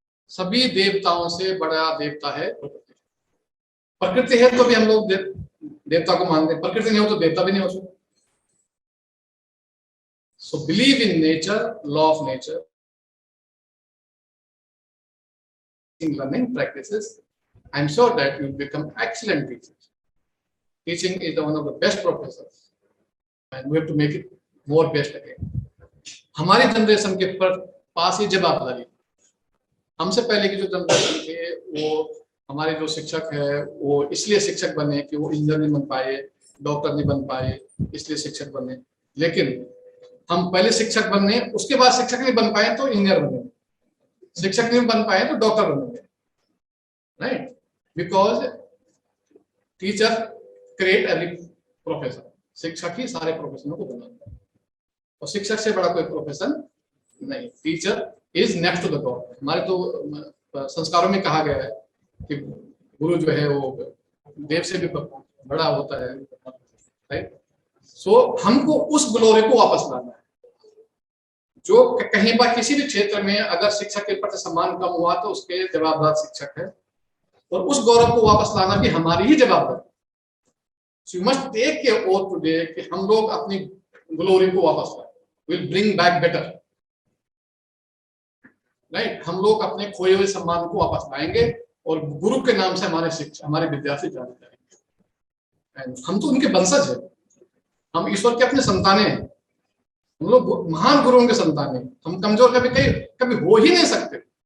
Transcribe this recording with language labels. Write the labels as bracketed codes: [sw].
[hi] सभी देवताओं से बड़ा देवता है प्रकृति। प्रकृति है तो भी हम लोग देवता को मानते हैं, प्रकृति नहीं हो तो देवता भी नहीं हो सकता। [en] So believe in nature, law of nature, in learning practices. I am sure that you will become excellent teachers. Teaching is one of the best professions, and we have to make it more best again. [hi] हमारी generation के पास ये जवाबदारी, हमसे पहले की जो generation थे वो हमारे जो शिक्षक है वो इसलिए शिक्षक बने कि वो इंजीनियर नहीं बन पाए, डॉक्टर नहीं बन पाए, इसलिए शिक्षक बने। लेकिन हम पहले शिक्षक बने, उसके बाद शिक्षक नहीं बन पाए तो इंजीनियर बने, शिक्षक नहीं बन पाए तो डॉक्टर बनेंगे। [en] right? Because teacher create every profession. [hi] शिक्षक ही सारे प्रोफेशनों को बनाता है और शिक्षक से बड़ा कोई प्रोफेशन नहीं. [en] Teacher is next to the God. [hi] हमारे तो संस्कारों में कहा गया है कि गुरु जो है वो देव से भी बड़ा होता है, राइट? सो हमको उस ग्लोरी को वापस लाना है. जो कहीं पर किसी भी क्षेत्र में अगर शिक्षक के प्रति सम्मान कम हुआ तो उसके जवाबदार शिक्षक है, और उस गौरव को वापस लाना भी हमारी ही जवाबदारी. [en] So you must take your oath today [hi] कि हम लोग अपनी ग्लोरी को वापस लाएं. [en] We'll bring back better, right? [hi] हम लोग अपने खोए हुए सम्मान को वापस लाएंगे और गुरु के नाम से हमारे शिक्षक, हमारे विद्यार्थी जाने जाएंगे. हम तो उनके वंशज हैं, हम ईश्वर के अपने संतानें हैं, हम लोग महान गुरुओं के संतान हैं. हम कमजोर कभी हो ही नहीं सकते.